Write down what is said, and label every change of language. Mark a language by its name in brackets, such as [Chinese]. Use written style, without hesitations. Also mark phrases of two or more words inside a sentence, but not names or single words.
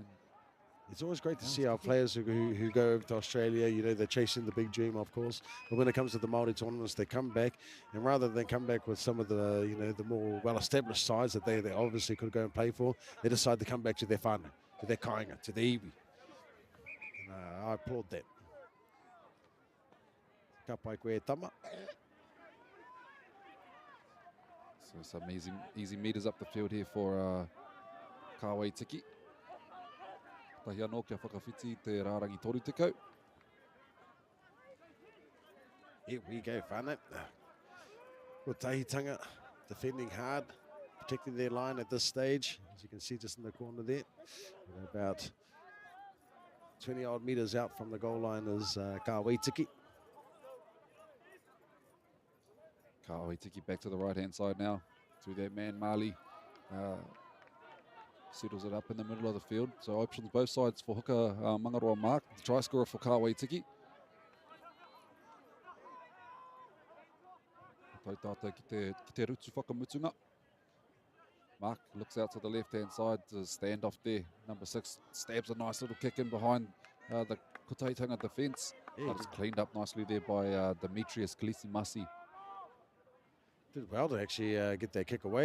[English] it's always great to see our players who go over to Australia. You know, they're chasing the big dream, of course. But when it comes to the Māori tournaments, they come back, and rather than come back with some of the, the more well-established sides that they obviously could go and play for, they decide to come back to their whānau, to their kāinga, to their iwi. And I applaud that. [Māori] Ka pai koe tama. [English] So some easy meters up the field here for Kawaitiki. [Māori] Tahi anō kia whakawhiti te rārangi toru te kau. [English] Here we go, whānau. Ko Tahitanga defending hard, protecting their line at this stage. As you can see just in the corner there. We're about 20 odd metres out from the goal line is Kawaitiki. Kawaitiki back to the right-hand side now. Through that man, Marley. Settles it up in the middle of the field. So options both sides for hooker Mangaroa Mark. The try scorer for Kawaitiki. [Māori] Tautata ki te rutu whakamutunga. [English] Mark looks out to the left-hand side. To stand off there. Number 6 stabs a nice little kick in behind the Kotaitanga defence. But it's cleaned up nicely there by Demetrius Kalisimasi. Did well to actually get that kick away.